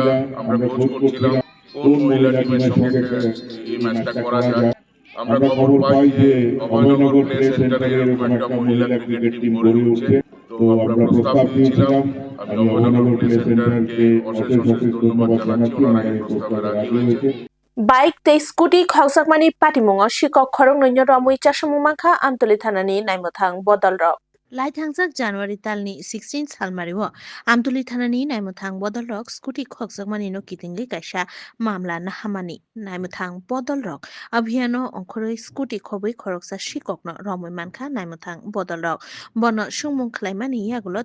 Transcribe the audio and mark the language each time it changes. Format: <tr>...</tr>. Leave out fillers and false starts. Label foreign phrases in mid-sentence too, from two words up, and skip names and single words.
<bn>আমরা খোঁজ করছিলাম কোন মহিলা টিমের সঙ্গে এই ম্যাচটা করা যায়। আমরা খবর পাই যে অভয়নগর প্লে সেন্টারে এরকম একটা মহিলা ক্রিকেট টিম গড়ে উঠছে। তো আমরা প্রস্তাব দিয়েছিলাম। আমি অভয়নগর প্লে সেন্টারকে অশেষ অশেষ ধন্যবাদ জানাচ্ছি, ওনারা এই প্রস্তাবে রাজি হয়েছে।</bn> <trp>বাইক te scooty khawsakmani patimung sikok khorong noinyo romui chasamung mangkha amtoli thanani naimothang bodol rok Laithangjak January talni 16 salmario amtoli thanani naimothang bodol rok scooty khawsakmani no kitingli kaisa mamla nahamani naimothang bodol rok abhiyano ongkhoroi scooty khobui khoroksa sikokno romui mankha naimothang bodol rok bono sungmung khlaimani yagulo</trp>